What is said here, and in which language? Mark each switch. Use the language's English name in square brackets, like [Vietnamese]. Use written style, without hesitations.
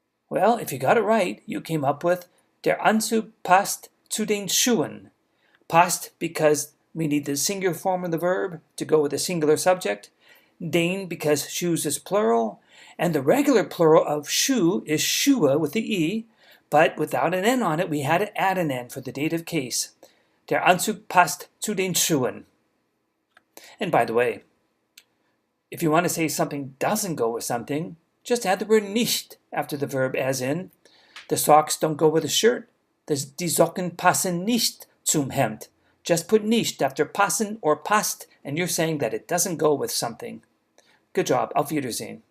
[English] Well, if you got it right, you came up with [German] der Anzug passt zu den Schuhen. [English] Passt because we need the singular form of the verb to go with the singular subject. Den because shoes is plural. And the regular plural of shoe is Schuhe with the E, but without an N on it, we had to add an N for the dative case. [German] Der Anzug passt zu den Schuhen. [English] And by the way, if you want to say something doesn't go with something, just add the word nicht after the verb, as in, the socks don't go with the shirt. [German] Die Socken passen nicht zum Hemd. [English] Just put nicht after passen or passt, and you're saying that it doesn't go with something. Good job. [German] Auf Wiedersehen.